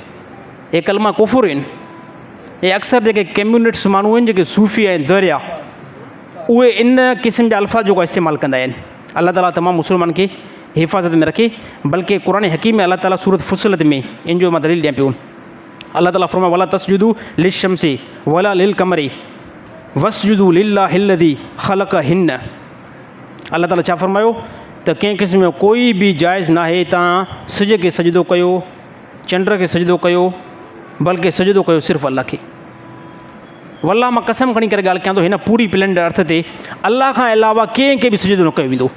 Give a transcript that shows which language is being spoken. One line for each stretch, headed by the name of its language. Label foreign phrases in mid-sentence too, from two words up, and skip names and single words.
Sindhi: हे कलमा कुफुर आहिनि। हे अक्सर जेके कम्यूनिट्स माण्हू आहिनि जेके सूफ़ी आहिनि दरिया, उहे इन क़िस्म जा अल्फाज़ जेको इस्तेमालु कंदा आहिनि। अल्लाह ताला तमामु मुस्लमान खे हिफ़ाज़त में रखे। बल्कि क़ुरान हकीम में अल्लाह ताला सूरत फुसिलत में इन जो मां दलील ॾियां पियो। अल्लाह ताला फरमाए
Arabic: ولا تسجدوا للشمس ولا للقمر واسجدوا لله الذي خلقهن.
Sindhi: अल्लाह ताला छा फरमायो त कंहिं क़िस्म जो कोई बि जाइज़ न आहे तव्हां सिज खे सजदो कयो, चंड खे सजदो कयो, बल्कि सजदो कयो सिर्फ़ु अल्लाह खे। वल्लाह मां कसम खणी करे ॻाल्हि कयां थो, हिन पूरी
English: plain earth
Sindhi: ते अल्लाह खां अलावा कंहिंखे बि सजदो न कयो वेंदो।